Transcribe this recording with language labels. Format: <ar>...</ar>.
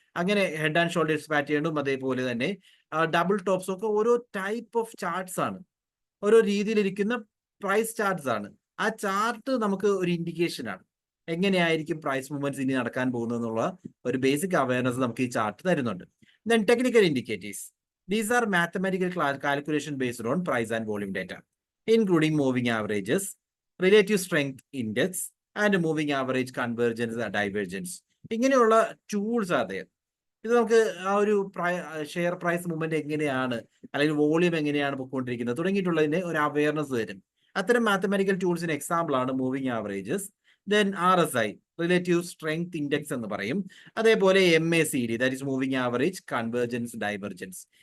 <ml>അങ്ങനെ head and shoulders പാറ്റേണും അതേപോലെ തന്നെ ഡബിൾ ടോപ്സും ഒക്കെ ഓരോ ടൈപ്പ് ഓഫ് ചാർട്ട്സ് ആണ്, ഓരോ രീതിയിലിരിക്കുന്ന പ്രൈസ് ചാർട്ട്സ് ആണ്. ആ ചാർട്ട് നമുക്ക് ഒരു ഇൻഡിക്കേഷൻ ആണ് എങ്ങനെയായിരിക്കും പ്രൈസ് മൂവ്മെന്റ്സ് ഇനി നടക്കാൻ പോകുന്നതെന്നുള്ള ഒരു ബേസിക് അവയർനെസ് നമുക്ക് ഈ ചാർട്ട് തരുന്നുണ്ട്.</ml> <en>Then technical indicators. These are mathematical calculation based on price and volume data, including moving averages, relative strength index, and moving average convergence and divergence.</en> <ml>ഇങ്ങനെയുള്ള tools അതെ ഇത് നമുക്ക് ആ ഒരു ഷെയർ പ്രൈസ് മൂവ്മെന്റ് എങ്ങനെയാണ് അല്ലെങ്കിൽ വോളിയം എങ്ങനെയാണ് പൊയ്ക്കൊണ്ടിരിക്കുന്നത് തുടങ്ങിയിട്ടുള്ളതിന് ഒരു അവയർനെസ് തരും. അത്തരം മാത്തമാറ്റിക്കൽ ടൂൾസിന് എക്സാമ്പിൾ ആണ് moving averages, then RSI relative strength index എന്ന് പറയും, അതേപോലെ MACD that is moving average convergence divergence.</ml>